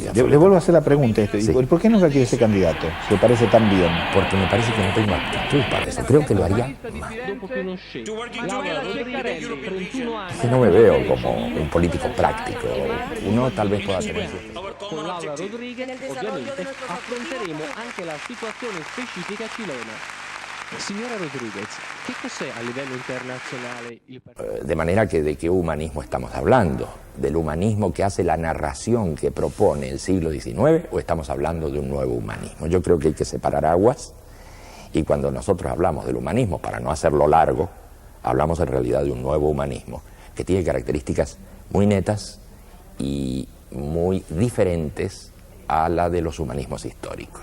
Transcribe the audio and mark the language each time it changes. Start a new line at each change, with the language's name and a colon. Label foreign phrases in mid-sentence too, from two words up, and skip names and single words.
Spanish: le vuelvo a hacer la pregunta. Sí. ¿Por qué nunca quiere ser candidato? ¿Se le parece tan bien? Porque me parece que no tengo actitud para eso. Creo que lo haría mal. Que no me veo como un político práctico. Uno tal vez pueda tener... Con Laura Rodríguez,
Italian: ovviamente, affronteremo anche la situazione specifica chilena. Signora Rodríguez, ¿qué cos'è a livello internazionale il partito?
Spanish: De manera que de qué humanismo estamos hablando, del humanismo que hace la narración que propone el siglo XIX, o estamos hablando de un nuevo humanismo. Yo creo que hay que separar aguas, y cuando nosotros hablamos del humanismo, para no hacerlo largo, hablamos en realidad de un nuevo humanismo que tiene características muy netas y muy diferentes a la de los humanismos históricos.